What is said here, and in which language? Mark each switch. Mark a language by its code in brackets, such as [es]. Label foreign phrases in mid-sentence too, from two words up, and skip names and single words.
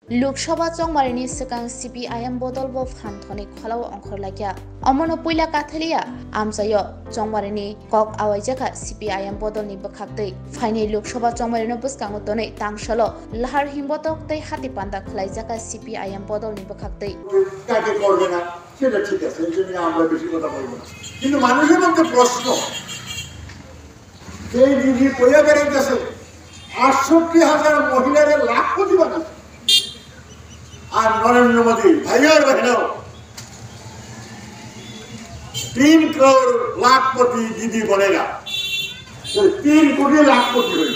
[trp] लोकसभा चंगमारिनि सिगां CPIM बदल ब फानथनि खलाव अंखरलाग्या अमनो पुइला काथलिया आमजायो चंगमारिनि कक आवाइजाखा CPIM बदलनि बखाक्तै फाइनै लोकसभा चंगमारिनो बुसकांगो तनै तांसलो लाहार हिमबतक तै हाति पान्दा खलाइजाखा CPIM बदलनि बखाक्तै [bn] কাকে করবে না সেটা ঠিক আছে, এই জন্য আমরা বেশি কথা বলবো না। কিন্তু মানুষের মধ্যে প্রশ্ন, যে দিদি কইয়া বেড়াইতেছে ৬৮,০০০ মহিলার লাখপতি বানাচ্ছে, আর নরেন্দ্র মোদী ভাইয়ার [hi] बहनों 3 करोड़ लाखपति दीदी बनेगा, [bn] 3 কোটি লাখপতি হইল।